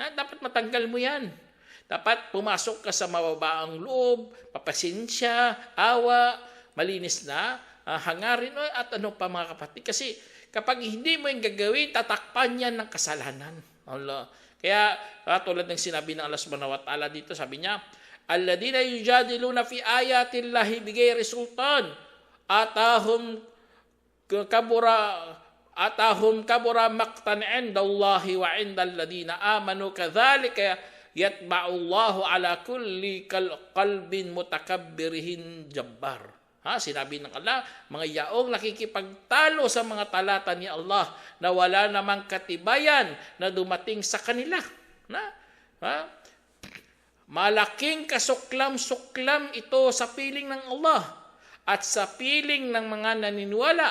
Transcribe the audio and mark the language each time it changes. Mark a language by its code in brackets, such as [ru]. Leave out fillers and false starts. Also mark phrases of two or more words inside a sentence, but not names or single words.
[tl] Dapat matanggal mo yan. Dapat pumasok ka sa mababaang loob, papasensya, awa, malinis na hangarin, at ano pa, mga kapatid. Kasi kapag hindi mo yung gagawin, tatakpan yan ng kasalanan. Allah. Kaya tulad ng sinabi ng Allah [ar] سبحانه وتعالى [tl] dito, sabi niya, [ar] الذين يجادلون في آيات الله بغير سلطان أتاهم كبر مقتا عند الله وعند الذين آمنوا كذلك يطبع الله على كل قلب متكبر جبار. [tl] Sinabi ng Allah, mga yaong nakikipagtalo sa mga talata ni Allah na wala namang katibayan na dumating sa kanila. Malaking kasuklam-suklam ito sa piling ng Allah at sa piling ng mga naniniwala.